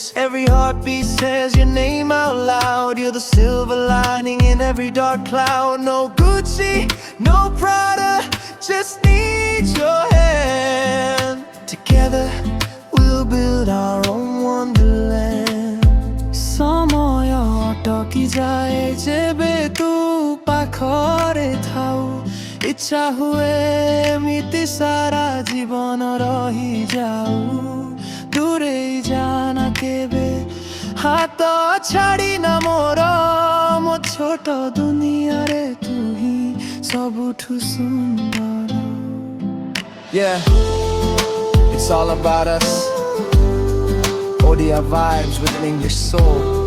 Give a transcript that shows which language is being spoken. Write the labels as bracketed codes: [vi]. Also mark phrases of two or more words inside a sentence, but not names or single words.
[en] Every heartbeat says your name out loud. You're the silver lining in every dark cloud. No Gucci, no Prada, just need your hand. Together we'll build our own wonderland. [or] ସମୟ ଅଟକି ଯାଏ ଯେବେ ତୁ ପାଖରେ ଥାଉ. ଇଚ୍ଛା ହୁଏ ମିତି ସାରା ଜୀବନ ରହି ଯାଉ ଦୂରେ ଜାନା କେବେ ହାତ ଛାଡ଼ି ନା ମୋର ମୋ ଛୋଟ ଦୁନିଆ ରେ ତୁ ହି ସବୁଠୁ ସୁନ୍ଦର [en] Yeah, it's all about us Odia vibes with an English soul